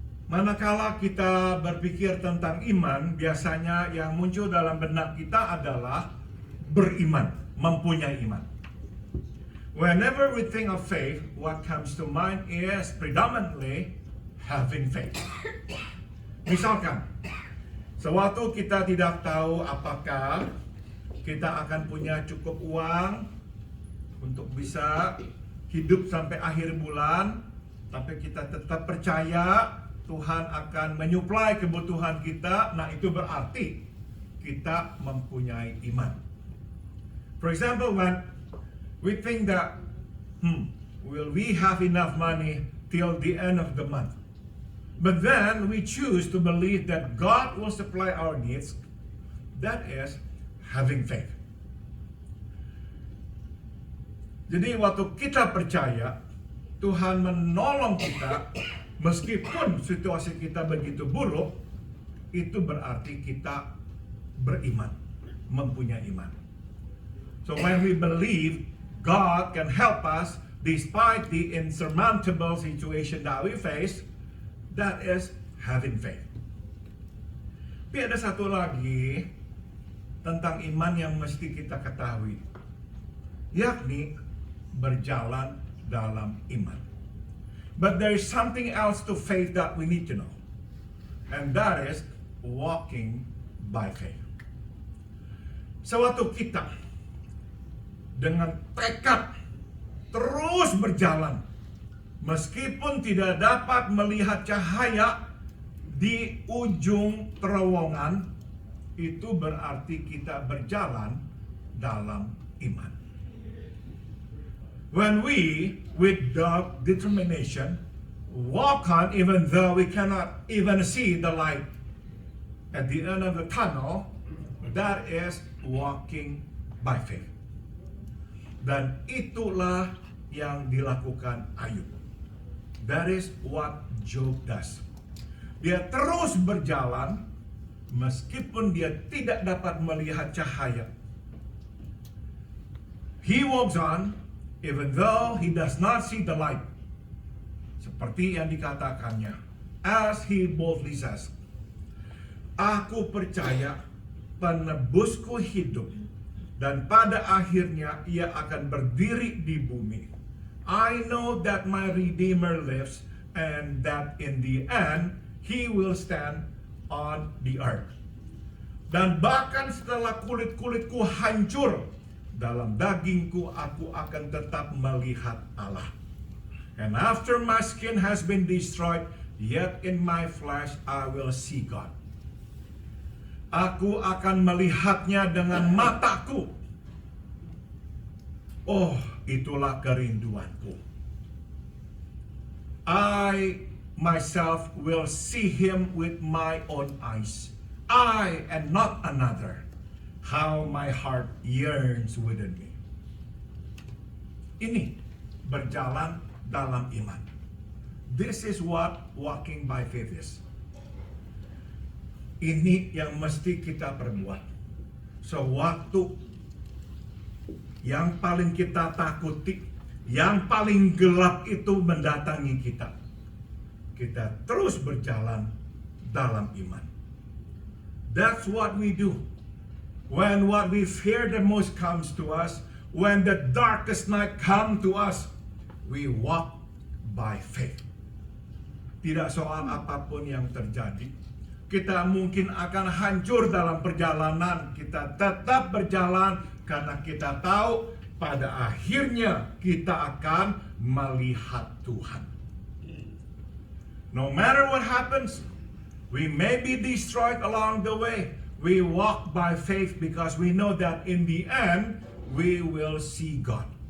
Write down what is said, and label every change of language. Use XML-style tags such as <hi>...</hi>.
<id>Manakala kita berpikir tentang iman, biasanya yang muncul dalam benak kita adalah beriman, mempunyai iman.</id> <en>Whenever we think of faith, what comes to mind is predominantly having faith.</en> <id>Misalkan, sewaktu kita tidak tahu apakah kita akan punya cukup uang untuk bisa hidup sampai akhir bulan, tapi kita tetap percaya Tuhan akan menyuplai kebutuhan kita, nah itu berarti kita mempunyai iman.</id> <en>For example, when we think that, will we have enough money till the end of the month? But then we choose to believe that God will supply our needs. That is having faith.</en> <id>Jadi waktu kita percaya Tuhan menolong kita, meskipun situasi kita begitu buruk, itu berarti kita beriman, mempunyai iman.</id> <en>So when we believe God can help us despite the insurmountable situation that we face, that is having faith.</en> <id>Tapi ada satu lagi tentang iman yang mesti kita ketahui, yakni berjalan dalam iman.</id> <en>But there is something else to faith that we need to know, and that is walking by faith.</en> <id>Sewaktu kita dengan tekad terus berjalan, meskipun tidak dapat melihat cahaya di ujung terowongan, itu berarti kita berjalan dalam iman.</id> <en>When we, with determination, walk on even though we cannot even see the light at the end of the tunnel, that is walking by faith.</en> <id>Dan itulah yang dilakukan Ayub.</id> <en>That is what Job does.</en> <id>Dia terus berjalan meskipun dia tidak dapat melihat cahaya.</id> <en>He walks on even though he does not see the light.</en> <id>Seperti yang dikatakannya,</id> <en>as he boldly says,</en> <id>aku percaya penebusku hidup, dan pada akhirnya ia akan berdiri di bumi.</id> <en>I know that my Redeemer lives, and that in the end, he will stand on the earth.</en> <id>Dan bahkan setelah kulit-kulitku hancur, dalam dagingku aku akan tetap melihat Allah.</id> <en>And after my skin has been destroyed, yet in my flesh I will see God.</en> <id>Aku akan melihatnya dengan mataku. Oh, itulah kerinduanku.</id> <en>I myself will see him with my own eyes. I and not another. How my heart yearns within me.</en> <id>Ini berjalan dalam iman.</id> <en>This is what walking by faith is.</en> <id>Ini yang mesti kita perbuat. So waktu yang paling kita takuti, yang paling gelap itu mendatangi kita. Kita terus berjalan dalam iman.</id> <en>That's what we do. When what we fear the most comes to us, when the darkest night comes to us, we walk by faith.</en> <id>Tidak soal apapun yang terjadi, kita mungkin akan hancur dalam perjalanan, kita tetap berjalan karena kita tahu pada akhirnya kita akan melihat Tuhan.</id> <en>No matter what happens, we may be destroyed along the way. We walk by faith because we know that in the end, we will see God.</en>